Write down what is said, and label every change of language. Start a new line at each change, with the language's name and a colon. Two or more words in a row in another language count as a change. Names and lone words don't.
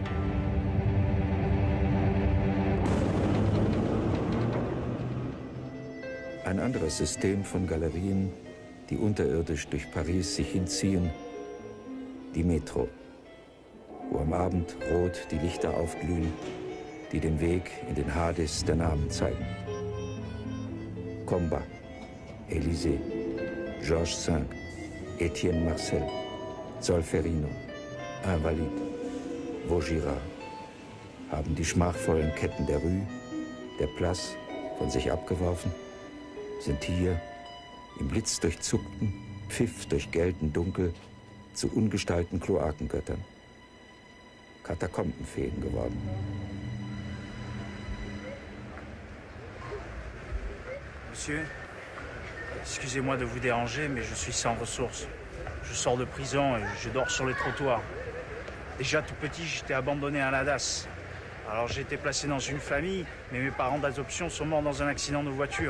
German: Ein anderes System von Galerien, die unterirdisch durch Paris sich hinziehen, die Metro, wo am Abend rot die Lichter aufglühen, die den Weg in den Hades der Namen zeigen. Combat, Élysée, Georges V, Etienne Marcel, Solferino, Invalides, Vaugirard haben die schmachvollen Ketten der Rue, der Place von sich abgeworfen, sind hier im blitzdurchzuckten, pfiffdurchgellten Dunkel zu ungestalten Kloakengöttern, Katakombenfeen geworden.
French: Monsieur, excusez-moi de vous déranger, mais je suis sans ressources. Je sors de prison et je dors sur les trottoirs. Déjà tout petit, j'étais abandonné à la DAS. Alors j'ai été placé dans une famille, mais mes parents d'adoption sont morts dans un accident de voiture.